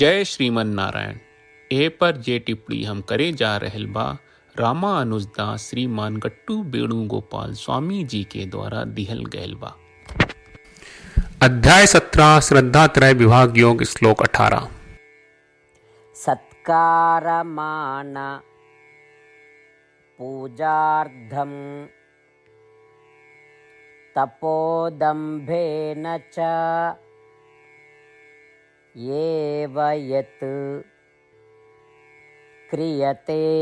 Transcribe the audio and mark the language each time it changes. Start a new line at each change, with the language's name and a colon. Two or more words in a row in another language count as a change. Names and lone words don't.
Bhojpuri: जय श्रीमन नारायण। ए पर जे टिप्पणी हम करे जा रहल बा रामानुजदास श्रीमान गट्टू वेणुगोपाल स्वामी जी के द्वारा दिहल गयल बा। अध्याय 17 श्रद्धात्रय विभाग योग श्लोक 18।
Sanskrit: सत्कारमान पूजार्थं तपोदम्भेन च येव यत् क्रियते